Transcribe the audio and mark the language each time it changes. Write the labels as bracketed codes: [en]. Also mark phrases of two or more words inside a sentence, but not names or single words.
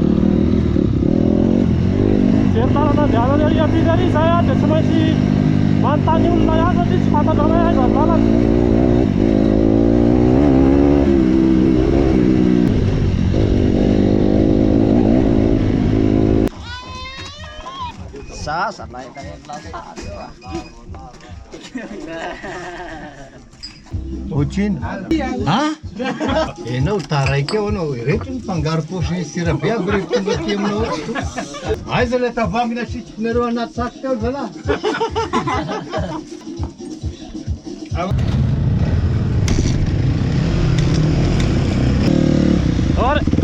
[mg] Jery lalana andehanany ary ambiny ary zay dia tsy maintsy manontany olona ihany satria tsy fantanao aiza ny lalana. Sasa lah kan Otrino? Ha? Enao taraiky eo anao, rehetra ny fangaro pôsy sira be aby rehetra tonga aty aminao. Aiza ilay tavangina sitrikinareo anaty saky teo zalahy. Ora!